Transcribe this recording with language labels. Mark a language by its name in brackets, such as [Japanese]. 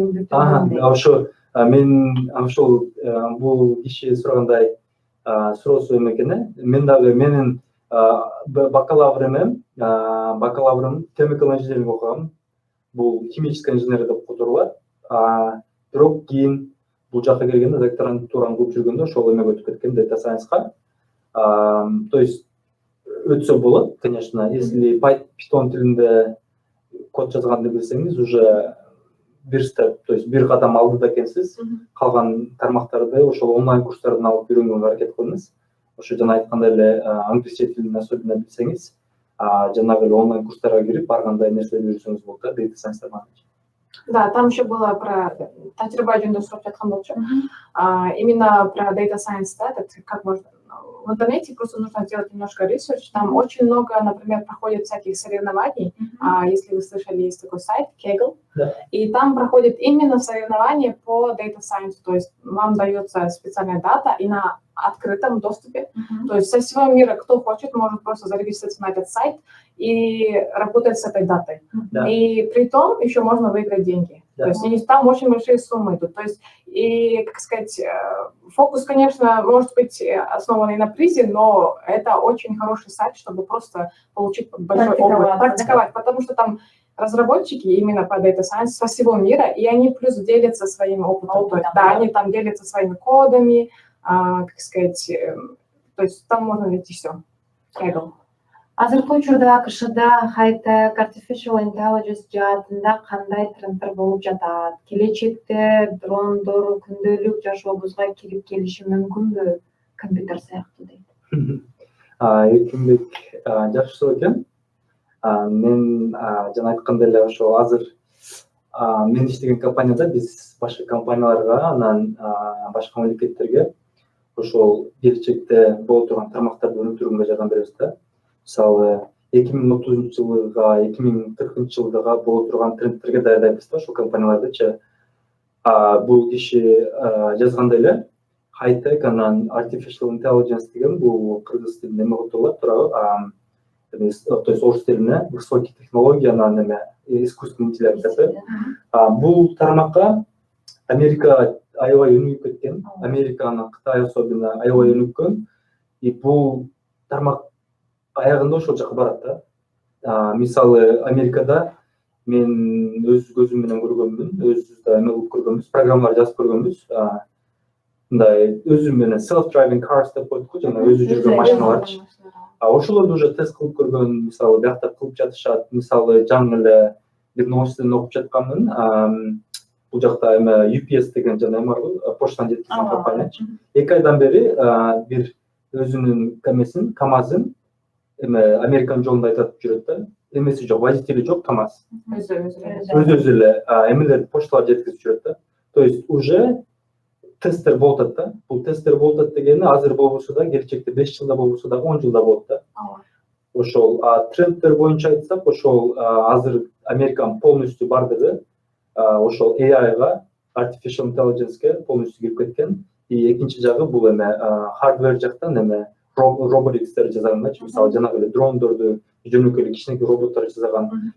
[Kyrgyz] ошо мен ошол бул киши сурагандай суроосу эме экен. Мен дагы менин бакалаврым chemical engineering окугам. Бул химический инженер деп которулат. Бирок кийин бул жакка келгенде докторантураны кылып жүргөндө ошол эмеге өтүп кеткен, data science-ка. То есть өтсө болот, конечно, если Python тилинде код жазганды билсеңиз, уже бир степ, то есть бир кадам алдыда экенсиз. Калган тармактарды ошол онлайн курстардан алып үйрөнгөнгө аракет кылыңыз. Ошо жана айткандай эле англисче тилин особенно билсеңиз, жанагы эле онлайн курстарга кирип, ар кандай нерселерди үйрөнсөңүз болот да, data science тармагында. [Russian] Да, там еще было про [Kyrgyz] тажрыйба жөнүндө сурап жаткан болчу. [Russian] Именно про data science, да, как можно в интернете просто нужно делать немножко ресерч. Там очень много, например, проходит всяких соревнований. Если вы слышали, есть такой сайт Kaggle, и там проходит именно соревнования по data science. То есть вам дается специальная дата и на открытом доступе. То есть со всего мира, кто хочет, может просто зарегистрироваться на этот сайт и работать с этой датой. И при том еще можно выиграть деньги. То есть и там очень большие суммы идут. То есть, и, как сказать, фокус, конечно, может быть основанный на призе, но это очень хороший сайт, чтобы просто получить большой опыт, практиковать, потому что там разработчики именно по Data Science со всего мира, и они плюс делятся своим опытом. То есть, да, они там делятся своими кодами, как сказать, то есть там можно найти все. [Kyrgyz] Азыркы учурда АКШда хай-тек, artificial intelligence жаатында кандай тренддер болуп жатат? Келечекте дрондор күндөлүк жашообузга кирип келиши мүмкүнбү? Компьютер сыяктуу дейт. Эркинбек жакшы суроо экен. Мен жана айткандай эле ошо азыр мен иштеген компанияда биз башка компанияларга анан башка мамлекеттерге ошол келечекте боло турган тармактарды өнүктүрүүгө жардам беребиз да. Мисалы 2030-жылга, 2040-жылга боло турган трендтерге даярдайбыз да ошол компаниялардычы. Бул киши жазгандай эле high-tech анан artificial intelligence деген бул кыргыз тилинде эме котулат туурабы? То есть орус тилине [Russian] высокие технологии [Kyrgyz] анан эме [Russian] искусственный интеллект [Kyrgyz] деп. Бул тармакка Америка аябай өнүгүп кеткен. Америка анан Кытай особенно аябай өнүккөн. И бул тармак аягында ошол жака барат да. Мисалы Америкада мен өз көзүм менен көргөнмүн, өзүбүз эме кылып көргөнбүз, программалар жазып көргөнбүз. Мындай өзүм менен self-driving cars деп коет го, жана өзү жүргөн машиналарчы. Ошолорду уже тест кылып көргөн, мисалы биякта кылып жатышат. Мисалы жаңы эле бир новостен окуп жатканмын. Бул жакта эме UPS деген жана эме барбы, поштаны жеткизген компаниячы. 2 айдан бери бир өзүнүн кемесин, КамАЗын эме Американын жолунда айтып жүрөт да. Эмеси жок, водители жок, КамАЗ. Өзү эле эмелерди, пошталарды жеткизип жүрөт да. То есть уже тесттер болуп атат да. Бул тесттер болуп атат дегени азыр болбосо да, келечекте 5 жылда болбосо да 10 жылда болот да. Ошол тренддер боюнча айтсак, ошол азыр Американын полностью бардыгы ошол AI-га, artificial intelligence-ге полностью кирип кеткен. И экинчи жагы бул эме hardware жактан эме robotics-тер жасаганчы, мисалы жанагы эле дрондорду, жөнөкөй эле кичинекей роботторду жасаган.